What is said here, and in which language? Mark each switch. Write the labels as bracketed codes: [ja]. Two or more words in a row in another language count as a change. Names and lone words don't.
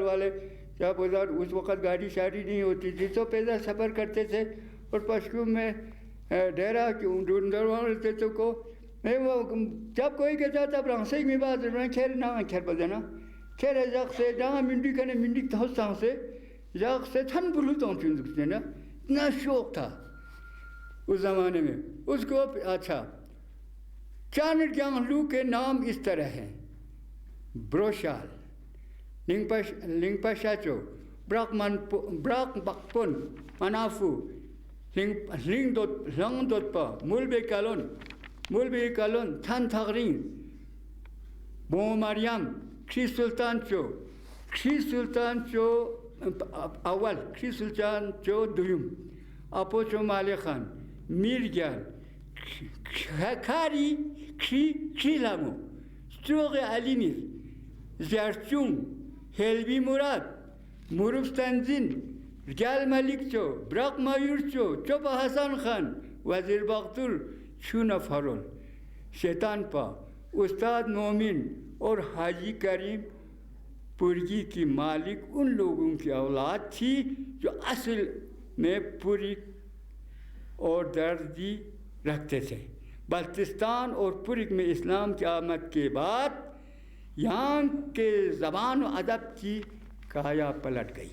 [ur] والے جب ادھر اس وقت گاڑی شاڑی نہیں ہوتی تھی تو پیدل سفر کرتے تھے، اور پشکوم میں ڈیرا ڈھونڈتے تو کو میں وہ جب کوئی کہتا تھا برانسے میں بات کھیل نہ کھیل بدنا کھیل جاگ سے جہاں منڈی کنے منڈی تھوساں سے جاگ سے تھن بلو تو چندتے نا، اتنا شوق تھا اس زمانے میں اس کو۔ اچھا، چانر گیانلو کے نام اس طرح ہیں: بروشال، لنگپا شاچو، براک بکپن، منافو، Lang dot pa, mulbe kalon, tan thagring, bo Mariam, Kri Sultan Cho, awal, Kri Sultan Cho duyum, Apocho Male Khan, Mirgyan, Khari, Kri Lamo, Stroge Alimir, Zarchung, Helvi Murad, Muruf Tanzin, Gal Malik Cho, Brak Mayur Cho, Chopa Hassan Khan, Wazir Bakhtur, Chuna Farol, Shaitan Pa, Ustad Momin اور حاجی کریم پرگی کی مالک ان لوگوں کی اولاد تھی جو اصل میں پوری اور دردی رکھتے تھے. بلتستان اور پرگ میں اسلام کی آمد کے بعد یہاں کے زبان و ادب کی کایا پلٹ گئی.